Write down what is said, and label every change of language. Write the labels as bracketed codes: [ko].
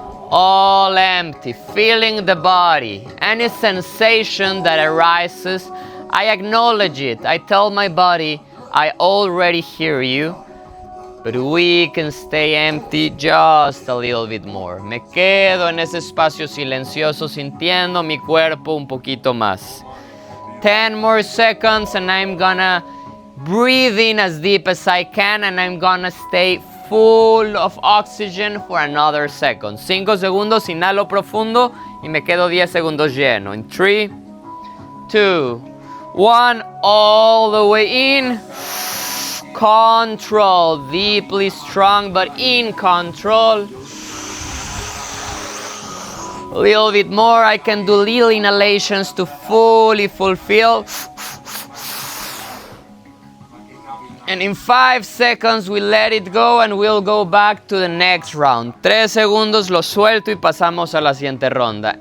[en] All empty, feeling the body. Any sensation that arises, I acknowledge it. I tell my body, I already hear you, but we can stay empty just a little bit more. [es] Me quedo en ese espacio silencioso sintiendo mi cuerpo un poquito más. [en] 10 more seconds and I'm gonna breathe in as deep as I can and I'm gonna stay full of oxygen for another second. [es] 5 segundos, inhalo profundo y me quedo 10 segundos lleno. [en] In 3, 2, 1, all the way in. Control, deeply strong but in control. A little bit more, I can do little inhalations to fully fulfill. And in 5 seconds we let it go and we'll go back to the next round. [es] 3 segundos lo suelto y pasamos a la siguiente ronda.